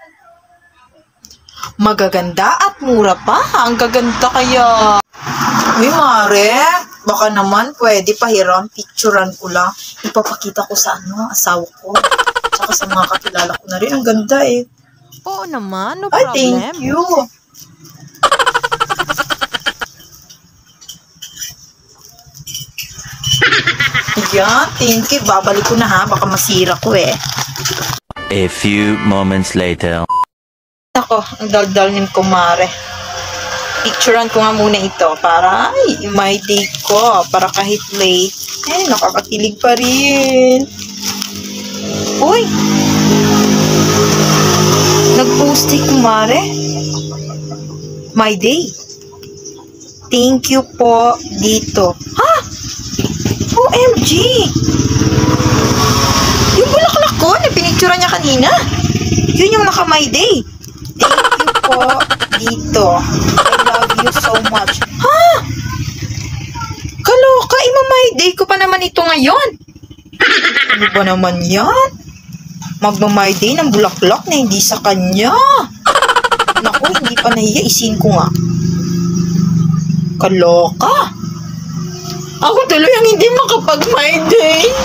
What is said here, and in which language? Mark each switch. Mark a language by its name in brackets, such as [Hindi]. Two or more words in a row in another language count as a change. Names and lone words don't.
[Filipino] Magaganda at mura pa. Ang gaganda kaya. Uy, Mare. Baka naman pwede pahiram. Picturean ko lang. Ipapakita ko sa asawa ko. Tsaka sa mga kakilala ko na rin. Ang ganda eh. Oo naman, no Ay, [English] problem. thank you. Yan, thank you. [Filipino] Babalik ko na ha. Baka masira ko eh. [English] A few moments later. [Filipino] Ako, ang daldal ni kumare. Picturean ko nga muna ito para [English] my day [Filipino] ko. Para kahit late, nakakakilig pa rin. Uy! Nag-post kumare. [English] My day. Thank you [Filipino] po dito. [English] Ha? OMG! [Filipino] Yung bulaklak ko na pinicturean niya kanina. Yun yung naka-my day. [English] Thank you [Filipino] po dito. [English] I love you so much. [Filipino] Ha? Kaloka, ima-my day ko pa naman ito ngayon. Ano ba naman yan? Magma-my day ng bulaklak na hindi sa kanya. Naku, hindi pa nahiya. Isin ko nga. Kaloka. Ako tuloy ang hindi makapag-my day.